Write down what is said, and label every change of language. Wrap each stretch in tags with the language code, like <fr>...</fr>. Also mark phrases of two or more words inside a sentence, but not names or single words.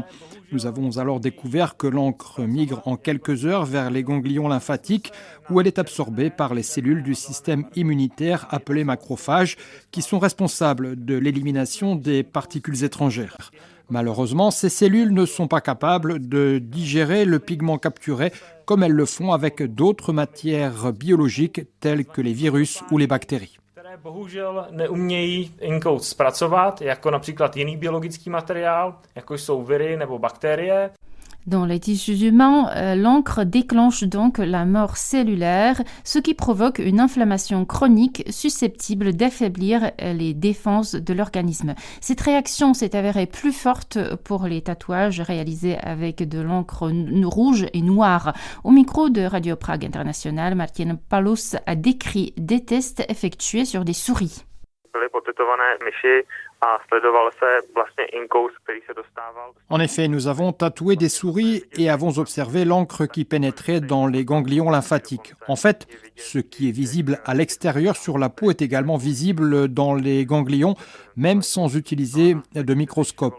<fr>Nous avons alors découvert que l'encre migre en quelques heures vers les ganglions lymphatiques où elle est absorbée par les cellules du système immunitaire appelées macrophages qui sont responsables de l'élimination des particules étrangères. Malheureusement, ces cellules ne sont pas capables de digérer le pigment capturé comme elles le font avec d'autres matières biologiques telles que les virus ou les bactéries.</fr> <cs>Bohužel neumějí inkout zpracovat, jako například jiný biologický materiál, jako jsou viry nebo bakterie.</cs> <fr>Dans les tissus humains, l'encre déclenche donc la mort cellulaire, ce qui provoque une inflammation chronique susceptible d'affaiblir les défenses de l'organisme. Cette réaction s'est avérée plus forte pour les tatouages réalisés avec de l'encre rouge et noire. Au micro de Radio Prague International, Martin Palus a décrit des tests effectués sur des souris.</fr> <cs>Byly potetované myši</cs> <fr>En effet, nous avons tatoué des souris et avons observé l'encre qui pénétrait dans les ganglions lymphatiques. En fait, ce qui est visible à l'extérieur sur la peau est également visible dans les ganglions, même sans utiliser de microscope.</fr>